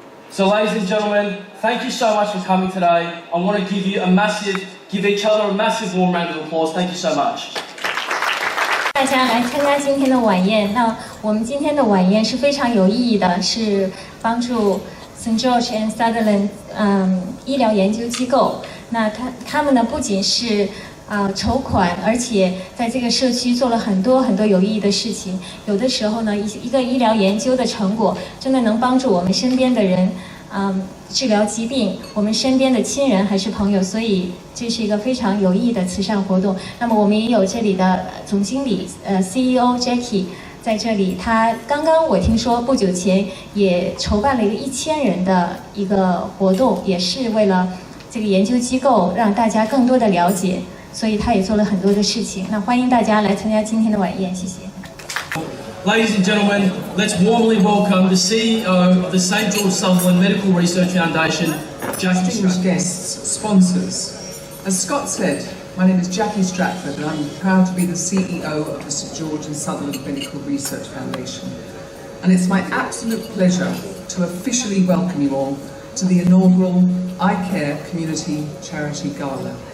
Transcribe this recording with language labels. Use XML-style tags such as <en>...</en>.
<en>So ladies and gentlemen, thank you so much for coming today. I want to give each other a massive warm round of applause. Thank you so much.</en> <zh>大家来参加今天的晚宴。那我们今天的晚宴是非常有意义的，是帮助 St. George and Sutherland 医疗研究机构。那他们呢不仅是筹款，而且在这个社区做了很多有意义的事情。有的时候呢，一个医疗研究的成果真的能帮助我们身边的人治疗疾病，我们身边的亲人还是朋友，所以这是一个非常有意义的慈善活动。那么我们也有这里的总经理CEO Jackie 在这里，他刚刚我听说不久前也筹办了一个1000人的一个活动，也是为了这个研究机构让大家更多的了解，所以他也做了很多的事情。那欢迎大家来参加今天的晚宴，谢谢。</zh> <en>Ladies and gentlemen, let's warmly welcome the CEO of the St. George Sutherland Medical Research Foundation, Jackie Distinguished guests, sponsors. As Scott said, my name is Jackie Stratford and I'm proud to be the CEO of the St. George and Sutherland Medical Research Foundation. And it's my absolute pleasure to officially welcome you all to the inaugural Eye Care Community Charity Gala.</en>